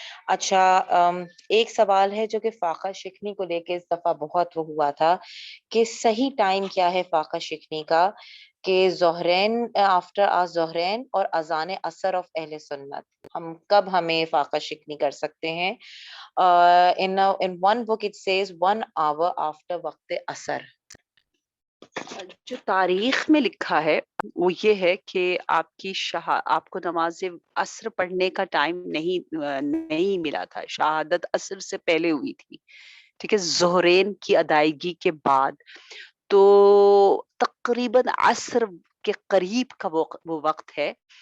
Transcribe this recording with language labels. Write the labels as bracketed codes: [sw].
[ur] اچھا, ایک سوال ہے جو کہ فاقہ شکنی کو لے کے اس دفعہ بہت وہ ہوا تھا کہ صحیح ٹائم کیا ہے فاقہ شکنی کا, کہ ظہرین, آفٹر ظہرین اور اذان عصر آف اہل سنت, ہم کب ہمیں فاقہ شکنی کر سکتے ہیں. [en] in one book it says 1 hour after وقت عصر. [ur] جو تاریخ میں لکھا ہے وہ یہ ہے کہ آپ کو نماز عصر پڑھنے کا ٹائم نہیں ملا تھا, شہادت عصر سے پہلے ہوئی تھی, ٹھیک ہے, ظہرین کی ادائیگی کے بعد, تو تقریباً عصر کے قریب کا وہ وقت ہے.